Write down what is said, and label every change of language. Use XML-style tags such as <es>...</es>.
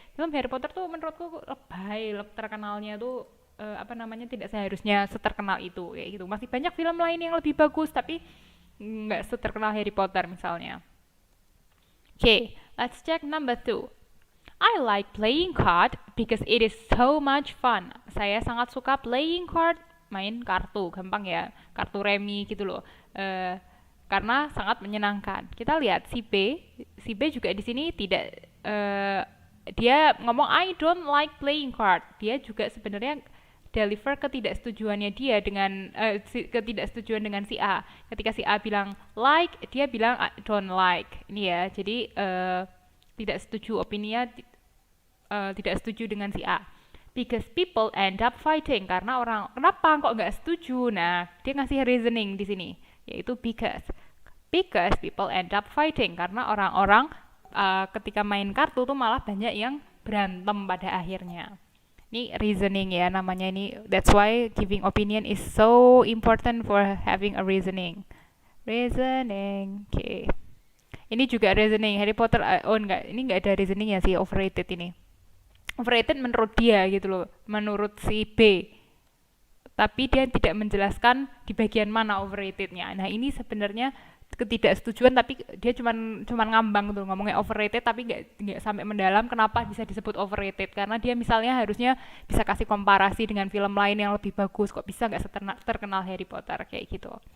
<id>Film Harry Potter tuh menurutku lebay, terkenalnya tuh apa namanya tidak seharusnya seterkenal itu kayak gitu. Masih banyak film lain yang lebih bagus tapi nggak seterkenal Harry Potter misalnya.</id> <en>Okay, let's check number 2. I like playing card because it is so much fun.</en> <id>Saya sangat suka</id> <en>playing card,</en> <id>main kartu, gampang ya, kartu remi gitu loh. Karena sangat menyenangkan. Kita lihat si B juga di sini tidak dia ngomong</id> <en>I don't like playing card.</en> <id>Dia juga sebenarnya deliver ketidaksetujuannya dia dengan ketidaksetujuan dengan si A. Ketika si A bilang like, dia bilang</id> <en>I don't like.</en> <id>Ini ya, jadi tidak setuju opininya, tidak setuju dengan si A.</id> <en>Because people end up fighting,</en> <id>karena orang kenapa kok nggak setuju? Nah, dia ngasih reasoning di sini, yaitu</id> <en>because people end up fighting,</en> <id>karena orang-orang ketika main kartu tuh malah banyak yang berantem pada akhirnya. Ini reasoning ya namanya ini.</id> <en>That's why giving opinion is so important for having a reasoning.</en> <id>Reasoning. Oke. Okay. Ini juga reasoning Harry Potter. Oh enggak, ini enggak ada reasoning ya sih, overrated ini. Overrated menurut dia gitu loh, menurut si B. Tapi dia tidak menjelaskan di bagian mana overratednya. Nah ini sebenarnya ketidaksetujuan tapi dia cuman ngambang tuh ngomongnya overrated tapi nggak sampai mendalam kenapa bisa disebut overrated, karena dia misalnya harusnya bisa kasih komparasi dengan film lain yang lebih bagus, kok bisa nggak terkenal Harry Potter kayak gitu.</id>